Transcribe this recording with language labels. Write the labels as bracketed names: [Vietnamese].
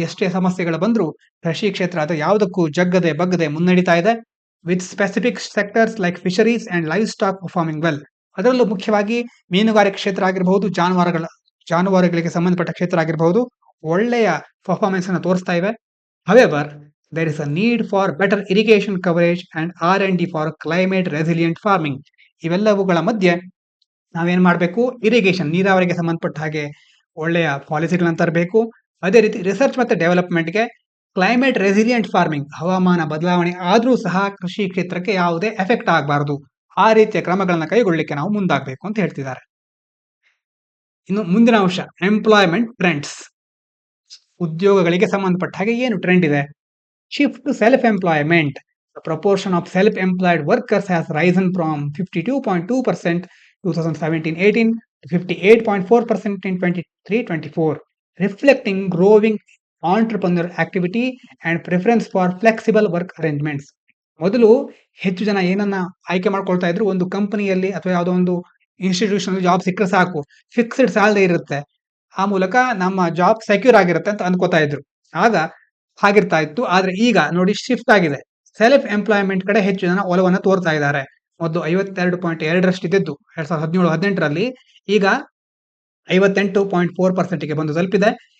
[Kannada] ಎಷ್ಟೇ ಸಮಸ್ಯೆಗಳು ಬಂದರೂ ಕೃಷಿ ಕ್ಷೇತ್ರ ಅದು ಯಾವುದಕ್ಕೂ ಜಗ್ಗದೆ ಬಗ್ಗದೆ ಮುನ್ನಡೀತಾ ಇದೆ. [English] With specific sectors like fisheries and livestock performing well. [Kannada] ಅದರಲ್ಲೂ ಮುಖ್ಯವಾಗಿ ಮೀನುಗಾರಿಕೆ ಕ್ಷೇತ್ರ ಆಗಿರಬಹುದು, ಜಾನುವಾರುಗಳಿಗೆ ಸಂಬಂಧಪಟ್ಟ ಕ್ಷೇತ್ರ ಆಗಿರಬಹುದು, ಒಳ್ಳೆಯ ಪರ್ಫಾರ್ಮೆನ್ಸ್ ಅನ್ನು ತೋರಿಸ್ತಾ ಇವೆ. [English] However there is a need for better irrigation coverage and R&D for climate resilient farming. [Kannada] ಇವೆಲ್ಲವುಗಳ ಮಧ್ಯೆ ನಾವೇನ್ ಮಾಡಬೇಕು? ಇರಿಗೇಷನ್, ನೀರಾವರಿಗೆ ಸಂಬಂಧಪಟ್ಟ ಹಾಗೆ ಒಳ್ಳೆಯ ಪಾಲಿಸಿಗಳನ್ನು ತರಬೇಕು. ಅದೇ ರೀತಿ ರಿಸರ್ಚ್ ಮತ್ತೆ ಡೆವಲಪ್ಮೆಂಟ್ಗೆ ಕ್ಲೈಮೇಟ್ ರೆಸಿಲಿಯಂಟ್ ಫಾರ್ಮಿಂಗ್, ಹವಾಮಾನ ಬದಲಾವಣೆ ಆದ್ರೂ ಸಹ ಕೃಷಿ ಕ್ಷೇತ್ರಕ್ಕೆ ಯಾವುದೇ ಎಫೆಕ್ಟ್ ಆಗಬಾರದು, ಆ ರೀತಿಯ ಕ್ರಮಗಳನ್ನ ಕೈಗೊಳ್ಳಲಿಕ್ಕೆ ನಾವು ಮುಂದಾಗಬೇಕು ಅಂತ ಹೇಳ್ತಿದ್ದಾರೆ. ಇನ್ನು ಮುಂದಿನ ಅಂಶ ಎಂಪ್ಲಾಯ್ಮೆಂಟ್ ಟ್ರೆಂಡ್ಸ್. ಉದ್ಯೋಗಗಳಿಗೆ ಸಂಬಂಧಪಟ್ಟ ಹಾಗೆ ಏನು ಟ್ರೆಂಡ್ ಇದೆ? [English] Shift to self-employment. The proportion of self-employed workers has risen from 52.2% 2017-18 to 58.4% in 23-24, reflecting growing entrepreneurial activity and preference for flexible work arrangements. [Kannada] ಮೊದಲು ಹೆಚ್ಚು ಜನ ಏನನ್ನ ಆಯ್ಕೆ ಮಾಡ್ಕೊಳ್ತಾ ಇದ್ರು, ಒಂದು ಕಂಪನಿಯಲ್ಲಿ ಅಥವಾ ಯಾವುದೋ ಒಂದು ಇನ್ಸ್ಟಿಟ್ಯೂಷನ್ ಜಾಬ್ ಸಿಕ್ಕರೆ ಸಾಕು, ಫಿಕ್ಸ್ಡ್ ಸ್ಯಾಲರಿ ಇರುತ್ತೆ, ಆ ಮೂಲಕ ನಮ್ಮ ಜಾಬ್ ಸೆಕ್ಯೂರ್ ಆಗಿರುತ್ತೆ ಅಂತ ಅನ್ಕೋತಾ ಇದ್ರು. ಆಗ ಹಾಗಿರ್ತಾ ಇತ್ತು. ಆದ್ರೆ ಈಗ ನೋಡಿ ಶಿಫ್ಟ್ ಆಗಿದೆ. ಸೆಲ್ಫ್ ಎಂಪ್ಲಾಯ್ಮೆಂಟ್ ಕಡೆ ಹೆಚ್ಚು ಜನ ಒಲವನ್ನು ತೋರ್ತಾ ಇದ್ದಾರೆ. ಮೊದಲು 52.2% ಇದ್ದಿದ್ದು 2017-18ರಲ್ಲಿ ಈಗ 58.4%ಗೆ ಬಂದು ತಲುಪಿದೆ.